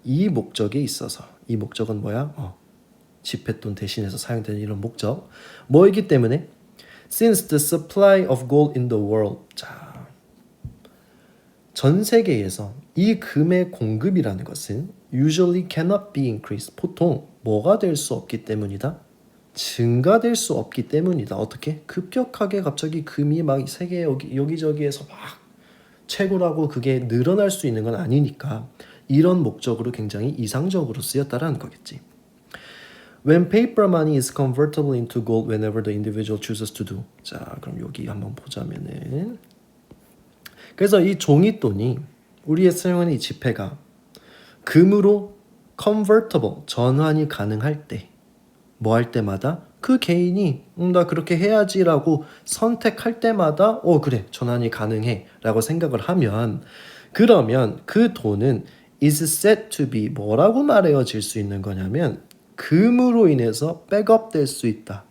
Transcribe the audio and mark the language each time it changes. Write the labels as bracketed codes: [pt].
[ko] 이 목적에 있어서 이 목적은 뭐야? 지폐돈 대신해서 사용되는 이런 목적 뭐이기 때문에 [en] Since the supply of gold in the world [ko] 자, 전 세계에서 이 금의 공급이라는 것은 [en] usually cannot be increased [ko] 보통 뭐가 될 수 없기 때문이다? 증가될 수 없기 때문이다. 어떻게? 급격하게 갑자기 금이 막 세계 여기저기에서 막 최고라고 그게 늘어날 수 있는 건 아니니까 이런 목적으로 굉장히 이상적으로 쓰였다라는 거겠지. [en] When paper money is convertible into gold whenever the individual chooses to do. [ko] 자, 그럼 여기 한번 보자면은 그래서 이 종이돈이 우리의 사용하는 이 지폐가 금으로 [en] convertible [ko] 전환이 가능할 때 뭐 할 때마다 그 개인이 나 그렇게 해야지라고 선택할 때마다 그래 전환이 가능해 라고 생각을 하면 그러면 그 돈은 [en] is said to be [ko] 뭐라고 말해질 수 있는 거냐면 금으로 인해서 백업될 수 있다.